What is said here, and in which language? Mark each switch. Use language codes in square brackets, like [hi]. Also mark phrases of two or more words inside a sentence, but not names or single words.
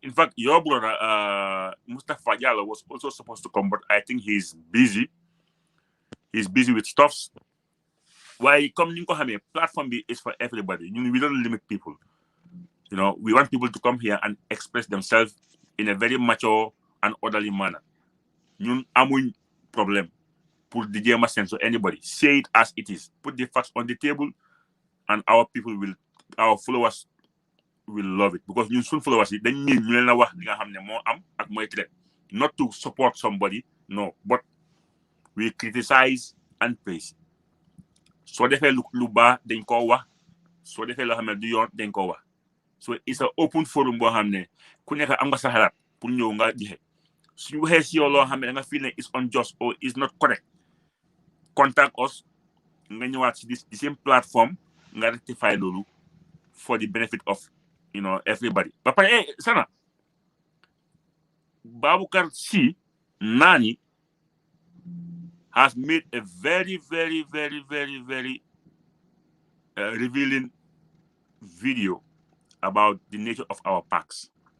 [en] In fact, your brother Mustafa Diallo was also supposed to come, but I think he's busy. He's busy with stuffs. Why platform is for everybody. We don't limit people. You know, we want people to come here and express themselves in a very mature and orderly manner. [wo] Ñun amuñ problem pour di jéem a [en] sense anybody. Say it as it is. Put the facts on the table, and our followers will love it because [wo] ñun suñ followers yi dañ ñu leen la wax li nga xam ne moo am ak mooy traite. [en] Not to support somebody, no, but we criticize and praise. [wo] So defee lu baax dañ koo wax, soo defee loo xam ne du yoon dañ koo wax. [en] So it's an open forum [wo] boo xam ne ku nekk am nga sa xalaat pour ñëw nga joxe. suñu waxee si yow loo xam ne da nga [en] feel ne is unjust or is not correct contact us [wo] nga ñëwaat si [en] the same platform nga rectify [wo] loolu [en] for the benefit of everybody [wo] ba pare [en] Sana Baboucarr Sy Nani has made a very revealing video about the nature of our parks.